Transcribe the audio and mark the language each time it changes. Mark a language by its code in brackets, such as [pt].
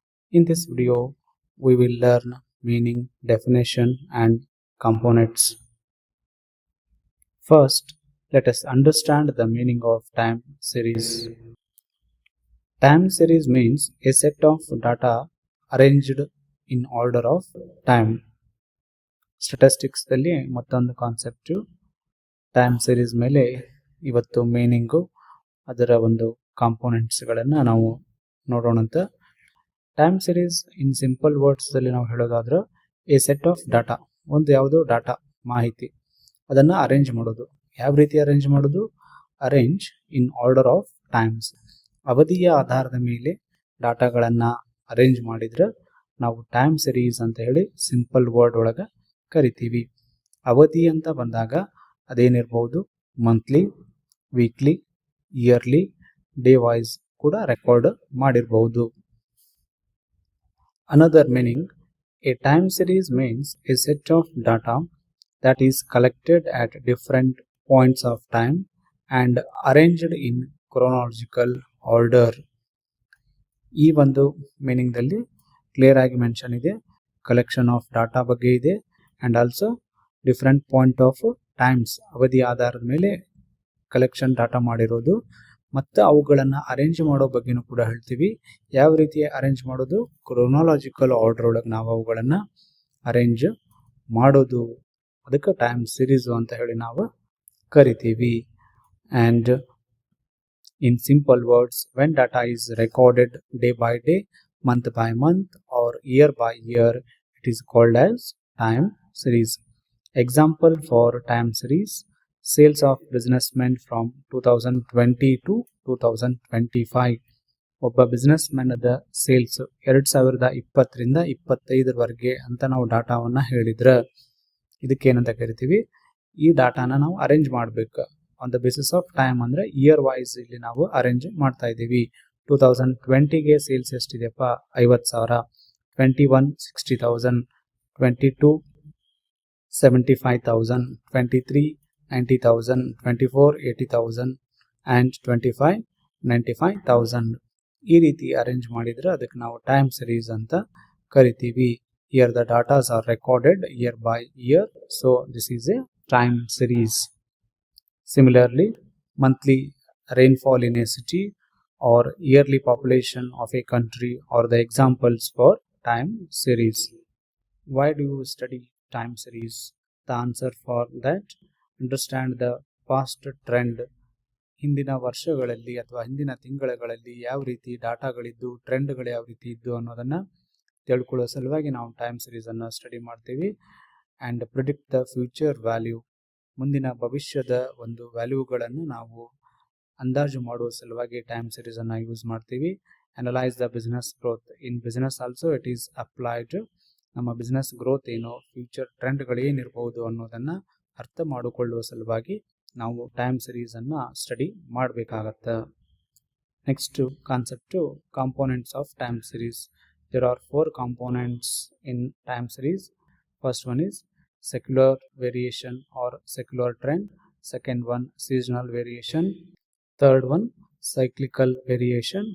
[en] In this video we will learn meaning, definition and components. First, let us understand the meaning of time series. Time series means a set of data arranged in order of time. [kn] Statistics ದಲ್ಲಿ ಮತ್ತೊಂದು concept time series ಮೇಲೆ ಇವತ್ತು meaning ಅದರ ಒಂದು components ಗಳನ್ನ ನಾವು ನೋಡೋಣ ಅಂತ. [en] time series in simple words [kn] ಅಲ್ಲಿ ನಾವು ಹೇಳೋದಾದ್ರೆ [en] a set of data, [kn] ಒಂದು ಯಾವುದೋ ಡಾಟಾ ಮಾಹಿತಿ ಅದನ್ನ ಅರೇಂಜ್ ಮಾಡೋದು. ಯಾವ ರೀತಿ ಅರೇಂಜ್ ಮಾಡೋದು? [en] arrange in order of times, [kn] ಅವಧಿಯ ಆಧಾರದ ಮೇಲೆ ಡಾಟಾಗಳನ್ನ ಅರೇಂಜ್ ಮಾಡಿದ್ರೆ ನಾವು ಟೈಮ್ ಸೀರೀಸ್ ಅಂತ ಹೇಳಿ ಸಿಂಪಲ್ ವರ್ಡ್ ಒಳಗೆ ಕರಿತೀವಿ. ಅವಧಿ ಅಂತ ಬಂದಾಗ ಅದೇನಿರ್ಬಹುದು, monthly, weekly, yearly, day wise ಕೂಡ ರೆಕಾರ್ಡ್ ಮಾಡಿರಬಹುದು. [en] Another meaning, a time series means a set of data that is collected at different points of time and arranged in chronological order. [kn] ಈ ಒಂದು meaning ದಲ್ಲಿ ಕ್ಲಿಯರ್ ಆಗಿ mention ಇದೆ. [en] collection of data [kn] ಬಗ್ಗೆ ಇದೆ [en] and also different point of times, [kn] ಅವಧಿ ಆಧಾರದ ಮೇಲೆ ಕಲೆಕ್ಷನ್ ಡಾಟಾ ಮಾಡಿರೋದು ಮತ್ತು ಅವುಗಳನ್ನು ಅರೇಂಜ್ ಮಾಡೋ ಬಗ್ಗೆನೂ ಕೂಡ ಹೇಳ್ತೀವಿ. ಯಾವ ರೀತಿ ಅರೇಂಜ್ ಮಾಡೋದು? ಕ್ರೊನಾಲಜಿಕಲ್ ಆರ್ಡರ್ ಒಳಗೆ ನಾವು ಅವುಗಳನ್ನು ಅರೇಂಜ್ ಮಾಡೋದು. ಅದಕ್ಕೆ ಟೈಮ್ ಸೀರೀಸ್ ಅಂತ ಹೇಳಿ ನಾವು ಕರಿತೀವಿ. [en] And in simple words, when data is recorded day by day, month by month or year by year, it is called as time series. Example for time series: sales of businessmen from 2020 to 2025. [kn] ಒಬ್ಬ business man ಅದ sales 2020 ರಿಂದ 25 ಅಂತ ನಾವು ಡಾಟಾವನ್ನ ಹೇಳಿದ್ರೆ ಇದಕ್ಕೇನಂತ ಕರಿತೀವಿ? ಈ ಡಾಟಾನ ನಾವು arrange ಮಾಡಬೇಕು [en] on the basis of time, [kn] ಅಂದ್ರೆ ಇಯರ್ ವೈಸ್ ಇಲ್ಲಿ ನಾವು ಅರೇಂಜ್ ಮಾಡ್ತಾ ಇದ್ದೀವಿ. 2020ಗೆ ಸೇಲ್ಸ್ ಎಷ್ಟಿದೆಯಪ್ಪ? 50,000. 21 60,000. 22 75,000. 23 90,000. [en] 24 80,000 and 25 95,000. [kn] ಈ ರೀತಿ ಅರೇಂಜ್ ಮಾಡಿದ್ರೆ ಅದಕ್ಕೆ ನಾವು ಟೈಮ್ ಸೀರೀಸ್ ಅಂತ ಕರಿತೀವಿ. [en] Here the data are recorded year by year, so this is a time series. Similarly, monthly rainfall in a city or yearly population of a country are the examples for time series. Why do you study time series? The answer for that, understand the past trend. [kn] ಹಿಂದಿನ ವರ್ಷಗಳಲ್ಲಿ ಅಥವಾ ಹಿಂದಿನ ತಿಂಗಳುಗಳಲ್ಲಿ ಯಾವ ರೀತಿ ಡಾಟಾಗಳಿದ್ದು, ಟ್ರೆಂಡ್ಗಳು ಯಾವ ರೀತಿ ಇದ್ದು ಅನ್ನೋದನ್ನ ತಿಳ್ಕೊಳ್ಳೋ ಸಲುವಾಗಿ ನಾವು ಟೈಮ್ ಸೀರೀಸ್ ಅನ್ನು ಸ್ಟಡಿ ಮಾಡ್ತೀವಿ. [en] and predict the future value, [kn] ಮುಂದಿನ ಭವಿಷ್ಯದ ಒಂದು ವ್ಯಾಲ್ಯೂಗಳನ್ನು ನಾವು ಅಂದಾಜು ಮಾಡುವ ಸಲುವಾಗಿ ಟೈಮ್ ಸೀರೀಸ್ ಅನ್ನು ಯೂಸ್ ಮಾಡ್ತೀವಿ. [en] Analyse the business growth, in business also it is applied. [kn] ನಮ್ಮ ಬಿಸ್ನೆಸ್ ಗ್ರೋತ್ ಏನು, ಫ್ಯೂಚರ್ ಟ್ರೆಂಡ್ಗಳೇನಿರ್ಬೋದು ಅನ್ನೋದನ್ನು ಅರ್ಥ ಮಾಡಿಕೊಳ್ಳುವ ಸಲುವಾಗಿ ನಾವು ಟೈಮ್ ಸೀರೀಸ್ ಅನ್ನು ಸ್ಟಡಿ ಮಾಡಬೇಕಾಗತ್ತೆ. [en] Next concept components of time series. There are 4 components in time series. First one is secular variation or secular trend. Second one, seasonal variation. Third one, cyclical variation.